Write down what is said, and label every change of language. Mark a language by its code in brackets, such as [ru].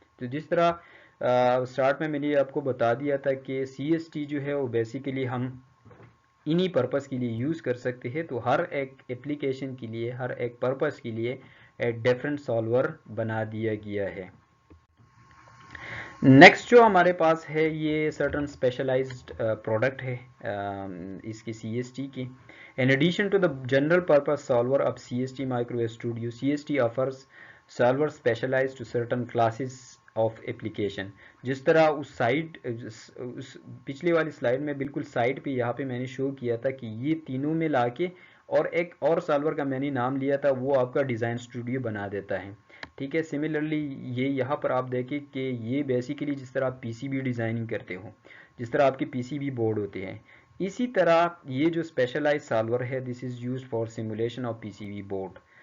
[ur] تو جس طرح اسٹارٹ میں نے آپ کو بتا دیا تھا کہ سی ایس ٹی جو ہے وہ بیسیکلی ہم انہی پرپس کے لیے یوز کر سکتے ہیں. تو ہر ایک اپلیکیشن کے لیے, ہر ایک پرپس کے لیے ایک ڈیفرنٹ سالور بنا دیا گیا ہے. نیکسٹ جو ہمارے پاس ہے یہ سرٹن اسپیشلائزڈ پروڈکٹ ہے اس کی سی ایس ٹی کی. [en] In addition to the general purpose solver of CST Microwave Studio, CST offers solver specialized to certain classes of application. [ur] جس طرح اس پچھلی والی سلائیڈ میں بالکل سائڈ پہ یہاں پہ میں نے شو کیا تھا کہ یہ تینوں میں لا کے اور ایک اور سالور کا میں نے نام لیا تھا, وہ آپ کا ڈیزائن اسٹوڈیو بنا دیتا ہے, ٹھیک ہے. سملرلی یہ یہاں پر آپ دیکھیں کہ یہ بیسیکلی جس طرح آپ پی سی بی ڈیزائننگ کرتے ہو, جس طرح آپ کے پی سی بی بورڈ ہوتے ہیں, اسی طرح یہ جو اسپیشلائز سالور ہے [en] This is use for simulation of P C B board.